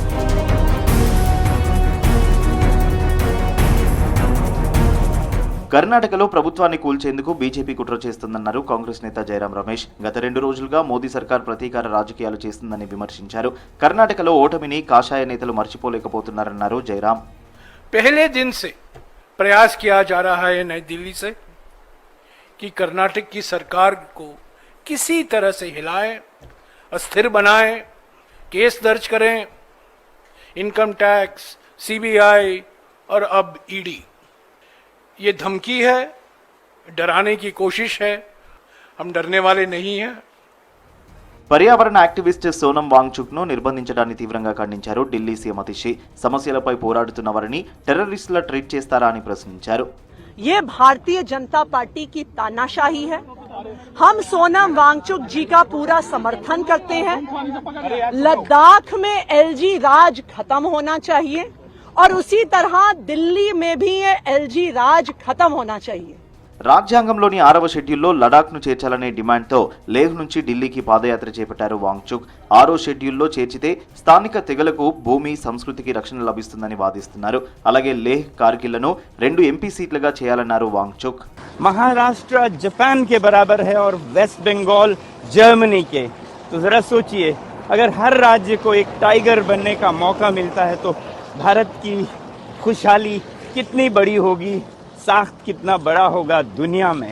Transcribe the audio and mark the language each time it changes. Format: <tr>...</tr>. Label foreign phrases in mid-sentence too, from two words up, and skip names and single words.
<te>కర్ణాటకలో ప్రభుత్వాన్ని కూల్చేందుకు బీజేపీ కుట్ర చేస్తుందన్నారు కాంగ్రెస్ నేత జయరాం రమేష్. గత 2 రోజులుగా మోదీ సర్కార్ ప్రతీకార రాజకీయాలు చేస్తుందని విమర్శించారు. కర్ణాటకలో ఓటమిని కాషాయ నేతలు మర్చిపోలేకపోతున్నారన్నారు జయరాం.</te> <hi>पहले दिन से प्रयास किया जा रहा है नई दिल्ली से कि कर्नाटक की सरकार को किसी तरह से हिलाएं, अस्थिर बनाएं, केस दर्ज करें,</hi> <en>income tax,</en> <hi>सीबीआई और अब ईडी। ये धमकी है, डराने की कोशिश है। हम डरने वाले नहीं हैं।</hi> <te>పర్యావరణ యాక్టివిస్ట్ సోనం వాంగ్చుక్ ను నిర్బంధించడాన్ని తీవ్రంగా ఖండించారు ఢిల్లీ సీఎం అతిషి. సమస్యలపై పోరాడుతున్న వారిని టెర్రరిస్టులా ట్రీట్ చేస్తారా అని ప్రశ్నించారు.</te> <hi>ये भारतीय जनता पार्टी की तानाशाही है। हम सोनम वांगचुक जी का पूरा समर्थन करते हैं। लद्दाख में एलजी राज खत्म होना चाहिए और उसी तरह दिल्ली में भी ये एलजी राज खत्म होना चाहिए।</hi> <te>రాజ్యాంగంలోని 6వ షెడ్యూల్లో లడాఖ్ను చేర్చాలనే డిమాండ్తో లేహ్ నుంచి ఢిల్లీకి పాదయాత్ర చేపట్టారు వాంగ్చుక్. 6వ షెడ్యూల్లో చేర్చితే స్థానిక తెగలకు భూమి, సంస్కృతికి రక్షణ లభిస్తుందని వాదిస్తున్నారు. అలాగే లేహ్, కార్గిల్లను 2 ఎంపీ సీట్లుగా చేయాలన్నారు వాంగ్చుక్.</te> <hi>महाराष्ट्र जापान के बराबर है और वेस्ट बंगाल जर्मनी के, तो जरा सोचिए, अगर हर राज्य को एक टाइगर बनने का मौका मिलता है तो भारत की खुशहाली कितनी बड़ी होगी, साख्त कितना बड़ा होगा दुनिया में।</hi>